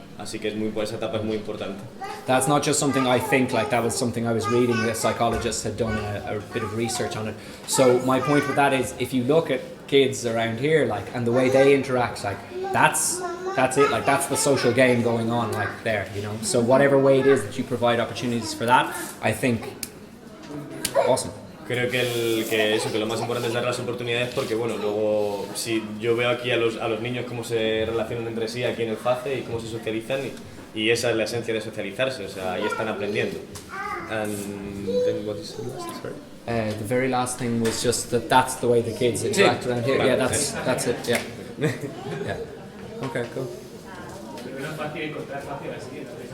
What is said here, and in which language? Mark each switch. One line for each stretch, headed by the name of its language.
Spanish: Así que esa etapa es muy importante.
English: That's not just something I think, like that was something I was reading. The psychologists had done a bit of research on it. So my point with that is, if you look at kids around here, like, and the way they interact, like, that's it, like, that's the social game going on, like, there, you know. So whatever way it is that you provide opportunities for that, I think, awesome.
Spanish: Creo que lo más importante es dar las oportunidades porque, bueno, luego si yo veo aquí a los niños cómo se relacionan entre sí aquí en el FACE y cómo se socializan y esa es la esencia de socializarse, o sea, ahí están aprendiendo.
English: And then what is the last, sorry? The very last thing was just that's the way the kids interact around here. Yeah, that's it. Yeah. Yeah. Okay, cool.
Spanish: Pero no es fácil encontrar espacio así, ¿no?